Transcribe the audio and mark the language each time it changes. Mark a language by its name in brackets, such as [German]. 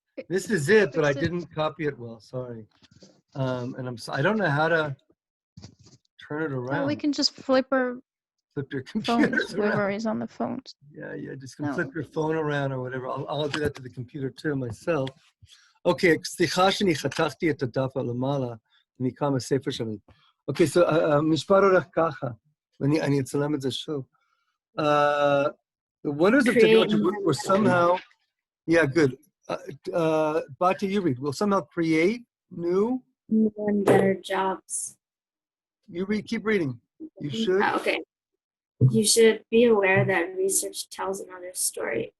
[English] This is it, but I didn't copy it well. Sorry. And I don't know how to turn it around. We can just flip your computers phones, around. whoever is on the phones. Yeah, just flip your phone around or whatever. I'll do that to the computer too myself. [Hebrew] Okay, סליחה שאני חתכתי את הדף למעלה, אני קם הספר שלי. [English] Okay, so [Hebrew] משפט הולך ככה, ואני אצלם את זה שוב. [English] The wonders of technology were somehow, yeah, good. Bati, you read, will somehow create new and better jobs. You read, keep reading. You should. Okay. You should be aware that research tells another story.